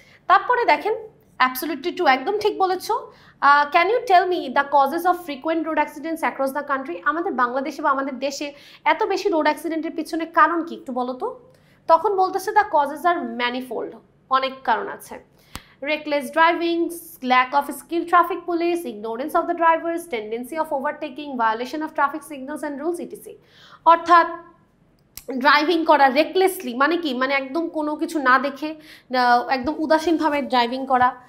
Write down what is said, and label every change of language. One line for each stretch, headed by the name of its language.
Bangla: তারপরে দেখেন
English: absolutely true,
Bangla: একদম ঠিক বলেছো।
English: Can you tell me the causes of frequent road accidents across the country?
Bangla: আমাদের বাংলাদেশে বা আমাদের দেশে এত বেশি রোড অ্যাক্সিডেন্টের পিছনে কারণ কি একটু বলো তো। তখন বলতেছে
English: the causes are manifold,
Bangla: অনেক কারণ আছে।
English: reckless driving, lack of skilled traffic police, ignorance of the drivers, tendency of overtaking, violation of traffic signals and rules, etc.
Bangla: অর্থাৎ ড্রাইভিং করা রেকলেসলি মানে কি, মানে একদম কোনো কিছু না দেখে একদম উদাসীনভাবে করা।